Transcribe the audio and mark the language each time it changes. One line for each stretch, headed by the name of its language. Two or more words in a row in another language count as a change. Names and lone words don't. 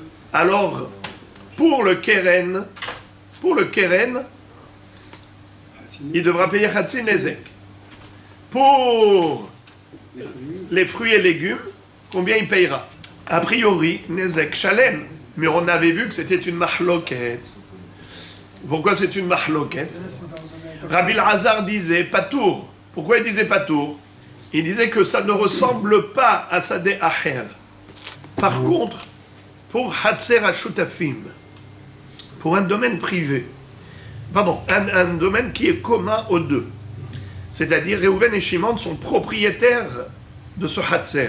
French: Alors, pour le Keren, il devra payer
Hebrew: חצי נזק.
French: Pour les fruits et légumes, combien il payera? A priori,
Hebrew: נזק שלם.
French: Mais on avait vu que c'était une mahloket. Pourquoi c'est une mahloket? Rabbi Elazar disait patour. Pourquoi il disait patour? Il disait que ça ne ressemble pas à
Hebrew: שדה אחר.
French: Par contre, pour
Hebrew: חצר השותפים,
French: pour un domaine privé, un domaine qui est commun aux 2, c'est-à-dire Réhouven et Shimon sont propriétaires de ce Hatzer.